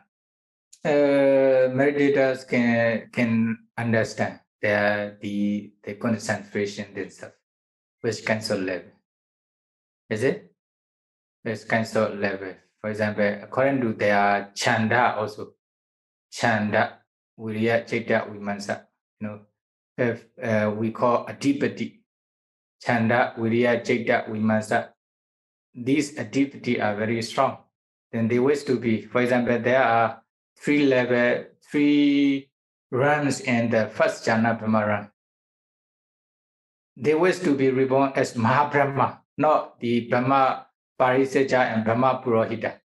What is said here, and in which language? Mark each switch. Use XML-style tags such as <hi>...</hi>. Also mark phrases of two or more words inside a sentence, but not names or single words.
<en>Meditators can understand the concentration themselves, which kinds of level. Is it? Which kinds of level. For example, according to their chanda also,</en> <pi>chanda, viriya, citta, vimansa.</pi> <en>If we call</en> <pi>adipati, chanda, viriya, citta, vimansa,</pi> <en>these adipati are very strong. Then they wish to be, for example, there are 3 ranks in the first jhana Brahma rank. They wish to be reborn as Mahabrahma, not the Brahma Pariseja and Brahma Purohita.</en>